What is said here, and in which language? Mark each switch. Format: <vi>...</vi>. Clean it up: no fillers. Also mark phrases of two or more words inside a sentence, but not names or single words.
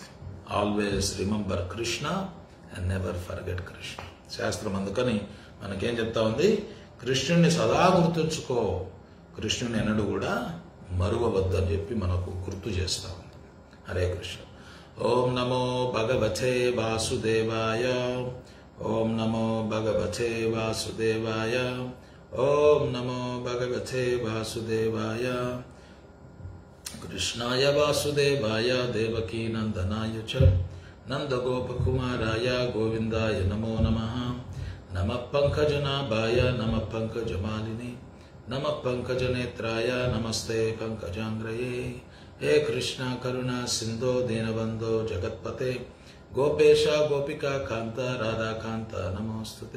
<en>always remember కృష్ణ and never forget కృష్ణ.</en> <te>శాస్త్రం అందుకని మనకేం చెప్తా ఉంది? కృష్ణుడిని సదా గుర్తుంచుకో, కృష్ణుని ఎన్నడూ కూడా మరువవద్దని చెప్పి మనకు గుర్తు చేస్తా ఉంది.</te> <sa>హరే కృష్ణ. ఓం నమో భగవతే వాసుదేవాయ. ఓం నమో భగవతే వాసుదేవాయ. ఓం నమో భగవతే వాసుదేవాయ. కృష్ణాయ వాసుదేవాయ దేవకీ నందనాయ చ నందగోపకుమారాయ గోవిందాయ నమో నమః. నమః పంకజనాభాయ నమః పంకజమాలిని నమః పంకజనేత్రాయ నమస్తే పంకజాంగ్రయే. హే కృష్ణ కరుణా సింధో దీనబంధో జగత్పతే గోపేశ గోపికా కాంత రాధాకాంత నమోస్తుతే.</sa>